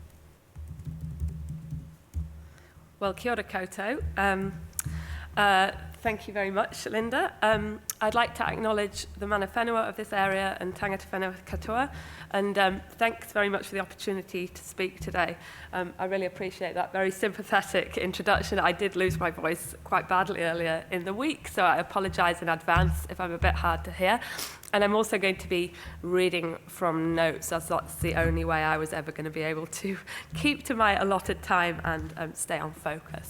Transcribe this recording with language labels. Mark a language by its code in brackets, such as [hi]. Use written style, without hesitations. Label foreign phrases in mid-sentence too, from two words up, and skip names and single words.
[en] Well, [mi] kia ora koutou. [en] Thank you very much, Linda. I'd like to acknowledge the [mi] mana whenua [en] of this area and [mi] tangata whenua katoa, [en] and thanks very much for the opportunity to speak today. I really appreciate that very sympathetic introduction. I did lose my voice quite badly earlier in the week, so I apologise in advance if I'm a bit hard to hear. And I'm also going to be reading from notes, as that's the only way I was ever going to be able to keep to my allotted time and stay on focus.